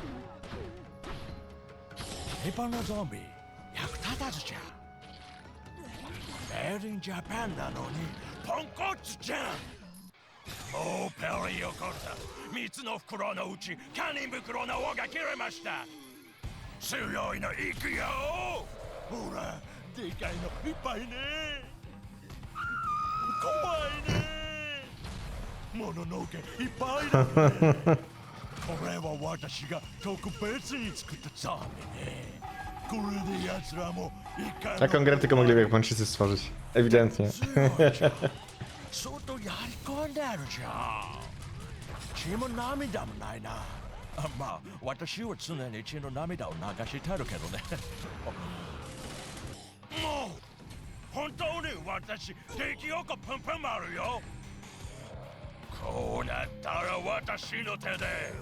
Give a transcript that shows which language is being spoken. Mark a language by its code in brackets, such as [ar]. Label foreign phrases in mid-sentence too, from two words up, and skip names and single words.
[ja] 日本のゾンビ役立たずじゃんメイドインジャパンなのにポンコツじゃんもうペリー起こった3つの袋のうち堪忍袋の尾が切れました強いのいくよほらでかいのいっぱいね怖いねもののけいっぱいだねこれは私が特別に作ったゾンビねこれで奴らもいか [pl] Taką grę tylko mogliby Japończycy stworzyć. Ewidentnie. [ja] 相当やり込んでるじゃん血も涙もないなまあ私は常に血の涙を流してるけどねもう本当に私敵よくプンプン回るよこうなったら私の手で